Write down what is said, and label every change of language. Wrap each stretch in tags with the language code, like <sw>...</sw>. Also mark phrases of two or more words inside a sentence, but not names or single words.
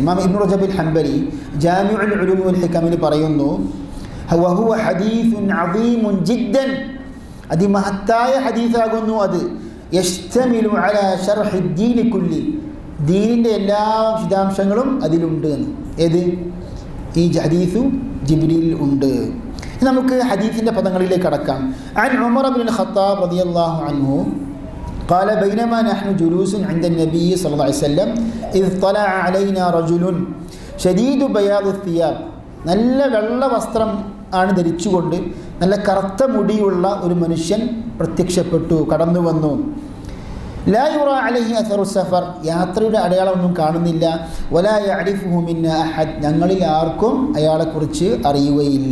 <ml>ഇമാം ഇബ്നു റജബ് ഹംബലി ജാമിഉൽ ഉലൂം വൽ ഹികമിൽ പറയുന്നു,</ml> <ar>وهو حديث عظيم جدا,</ar> <ml>അതിമഹത്തായ ഹദീസാകുന്നു അത്.</ml> <ar>يشتمل على شرح الدين كله,</ar> <ml>ദീനിൻ്റെ എല്ലാ വിശദാംശങ്ങളും അതിലുണ്ട് എന്ന്. ഏത്? ഈ ഹദീസു ജിബ്രീൽ ഉണ്ട്. നമുക്ക് ഹദീസിൻ്റെ പദങ്ങളിലേക്ക് കടക്കാം.</ml> <ar>عن عمر بن الخطاب رضي الله عنه قال بينما نحن جلوس عند النبي صلى الله عليه وسلم إذ طلع علينا رجل شديد بياض الثياب,</ar> <ml>നല്ല വെള്ള വസ്ത്രം ആണ് ധരിച്ചുകൊണ്ട് നല്ല കറുത്ത മുടിയുള്ള ഒരു മനുഷ്യൻ പ്രത്യക്ഷപ്പെട്ടു, കടന്നു വന്നു.</ml> <ar>لا يرى عليه أثر السفر,</ar> <ml>യാത്രയുടെ അടയാളമൊന്നും കാണുന്നില്ല.</ml> <ar>ولا يعرفه منا أحد,</ar> <ml>ഞങ്ങളിൽ ആർക്കും അയാളെക്കുറിച്ച് അറിയുകയില്ല.</ml>